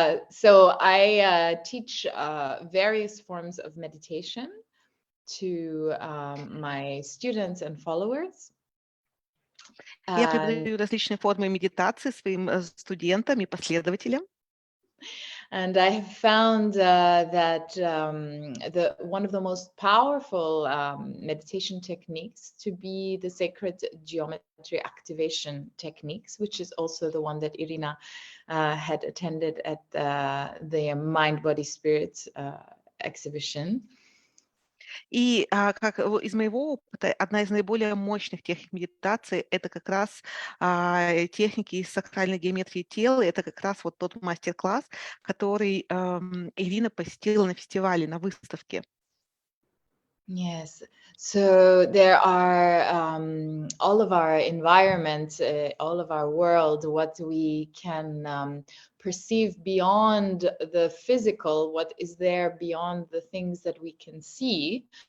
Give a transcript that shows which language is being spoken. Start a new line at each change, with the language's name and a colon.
English: So I teach various forms of meditation to my students and followers.
Russian: Я преподаю различные формы медитации своим студентам и последователям.
English: And I have found that one of the most powerful meditation techniques to be the sacred geometry activation techniques, which is also the one that Irina had attended at the Mind, Body, Spirit exhibition.
Russian: И как из моего опыта, одна из наиболее мощных техник медитации – это как раз техники из сакральной геометрии тела. Это как раз вот тот мастер-класс, который Ирина посетила на фестивале, на выставке.
English: Yes, so there are all of our environment, all of our world, what we can perceive beyond the physical, what is there beyond the things that we can see.